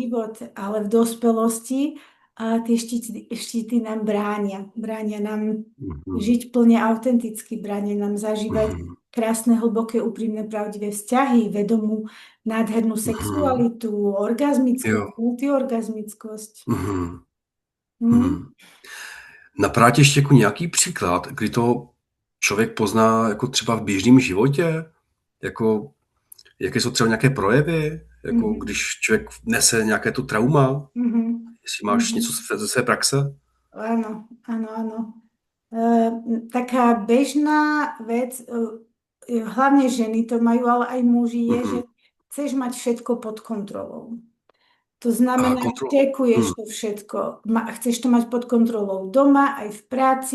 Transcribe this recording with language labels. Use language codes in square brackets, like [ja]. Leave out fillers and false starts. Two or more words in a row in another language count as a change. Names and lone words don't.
[sk] život, ale v dospelosti a tie štíty nám bránia. Bránia nám Mhm. žiť plne autenticky, bránia nám zažívať Mhm. krásne, hlboké, úprimné, pravdivé vzťahy, vedomú, nádhernú Mhm. sexualitu, orgazmickosť, [cs] Jo. [sk] multiorgazmickosť. Mhm. Hm? Mhm. [cs] Napadá tě ještě jako nějaký příklad, kdy to člověk pozná jako třeba v běžném životě? Jako, jaké jsou třeba nějaké projevy? Jako Mhm. když člověk nese nějaké to trauma? Mhm. Jestli máš něco Mhm. ze své praxe? [sk] Áno, áno, áno. Taká bežná vec, hlavne ženy to majú, ale aj muži, je, že Mhm. chceš mať všetko pod kontrolou. To A znamená, kontrolu. čekuješ Mhm. to všetko. Chceš to mať pod kontrolou doma, aj v práci,